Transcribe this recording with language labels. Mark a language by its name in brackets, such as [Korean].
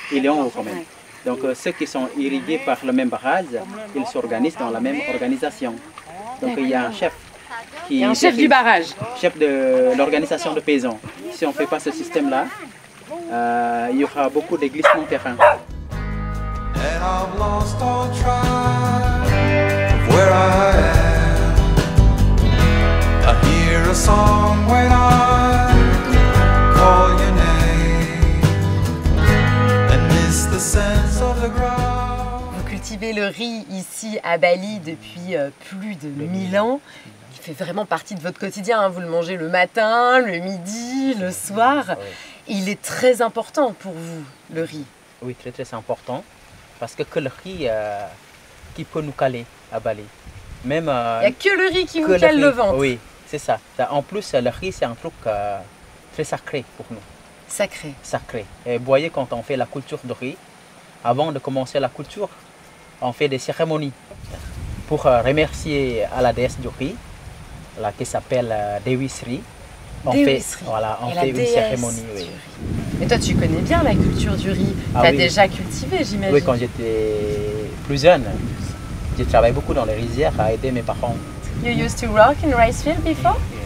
[French] Il est en haut quand même. Donc ceux qui sont irrigués par le même barrage, ils s'organisent dans la même organisation. Donc il y a un chef qui Il y a un chef du barrage. chef de l'organisation de paysans. Si on ne fait pas ce système-là, il y aura beaucoup de glissements de terrain. [English] And I've lost all track of where I am. I hear a song when I call your name and miss the sense of the ground. [French] Vous cultivez le riz ici à Bali depuis plus de 1000 ans. Il fait vraiment partie de votre quotidien, hein. Vous le mangez le matin, le midi, le soir. Il est très important pour vous, le riz. Oui, très très important. Parce que le riz qui peut nous caler à Bali. Même, Il n'y a que le riz qui vous cale le ventre. Oui, c'est ça. En plus, le riz, c'est un truc très sacré pour nous. Sacré. Sacré. Et vous voyez, quand on fait la culture de riz, avant de commencer la culture, on fait des cérémonies pour remercier à la déesse du riz, là, qui s'appelle Dewi Sri. On fait une cérémonie. Oui. Mais toi, tu connais bien la culture du riz. Tu as déjà cultivé, j'imagine. Oui, quand j'étais plus jeune, j'ai travaillé beaucoup dans les rizières à aider mes parents. [English] You used to work in rice field before?